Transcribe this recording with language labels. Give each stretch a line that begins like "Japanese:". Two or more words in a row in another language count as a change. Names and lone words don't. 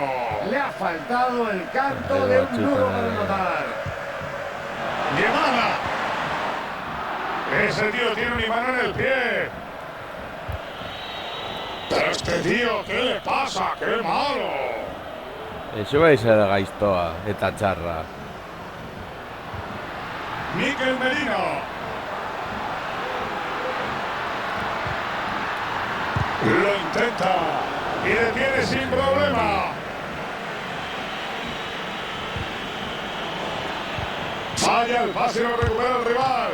Spanish: Le ha faltado el canto de un duro para rematar. Guevara. Ese tío tiene un imán en el pie. Pero este tío, ¿qué le pasa? ¡Qué malo! Eso vai ser
Basque: gaiztoa eta txarra.
Spanish: Mikel Merino. Lo intenta y detiene sin problema. Falla el pase y lo recupera el rival.